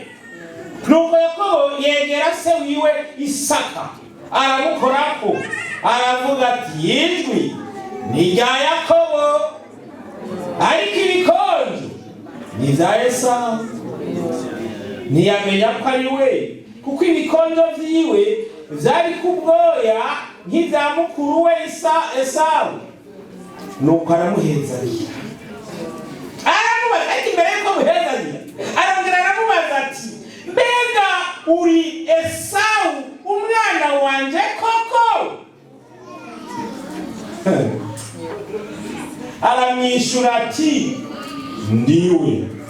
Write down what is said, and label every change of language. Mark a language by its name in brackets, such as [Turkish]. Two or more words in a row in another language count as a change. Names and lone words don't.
[Rundi] Nuko Yakobo yegera se wiwe Isaka aramukorako, aravuga ati ijwi ni rya Yakobo ariko ibikonjo ni za Esawu. Ntiyamenya ko ari we, kuko ibikonjo vyiwe vyari kubwoya nk'ivya mukuru we Esawu. Nuko aramuhezanya, aramubaza ati mbere yuko muhezanya arongera aramubaza ati mbega uri Esawu umwana mwana wanje koko? Aramwishura ati ndiwe.